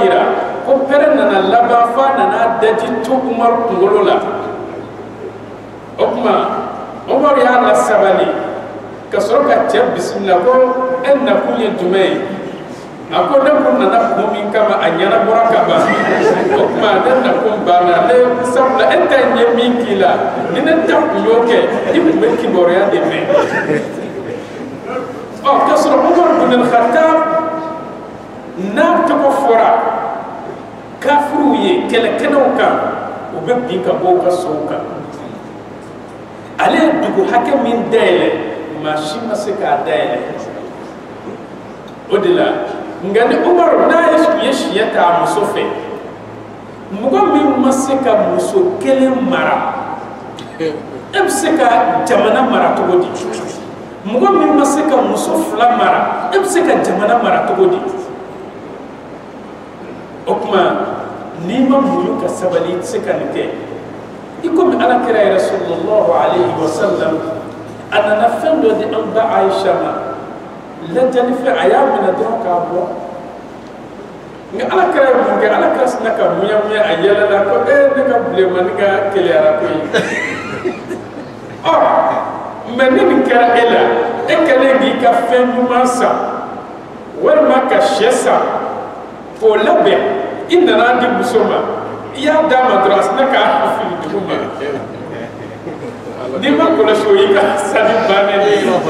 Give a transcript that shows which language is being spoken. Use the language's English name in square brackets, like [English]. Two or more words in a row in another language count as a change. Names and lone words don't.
[Bambara] yira ko pɛrɛn nana laban f'a nana daji to Umar kunkolo la o kuma Umar y'a lasabali ka sɔrɔ ka cɛ bisimila ko e nakun ye jumɛn ye a ko ne kun nana kun min kama a ɲɛnabɔra ka ban o kuma ne nakun banna ne sabula e ta ɲɛ min k'i la ni ne ta kun y'o kɛ i kun bɛ kibaruya de mɛn ka sɔrɔ Umar bin al-Khattab n'a tɔgɔ fɔra kafiriw ye kɛlɛkɛlaw kan u bɛ bin ka bɔ u ka sow kan ale ye dugu hakɛ min dayɛlɛ maa si ma se k'a dayɛlɛ o de la nka ni Umar n'a ye siɲɛ ta a muso fɛ mɔgɔ min ma se ka muso kelen mara e bɛ se ka jamana mara cogo di mɔgɔ min ma se ka muso fila mara e bɛ se ka jamana mara cogo di o kuma n'i ma muɲu ka sabali i tɛ se ka nin kɛ i komi Alakira yɛrɛ [Arabic] صلى الله عليه وسلم [Bambara] a nana fɛn dɔ di an ba Aisha ma lajali fɛ a y'a minɛ dɔrɔn k'a bɔ nka Alakira ye mun kɛ Alakira sina ka muɲamuɲa a yɛlɛla ko ne ka bilenmani ka keleyara koyi mɛ ni nin kɛra e la e kɛlen k'i ka fɛn ɲuman san walima ka sɛ san k'o labɛn i nana di muso ma i y'a d'a ma dɔrɔn a sina k'a fili dugu ma n'i ma kɔlɔsi o y'i ka sani bannen de ye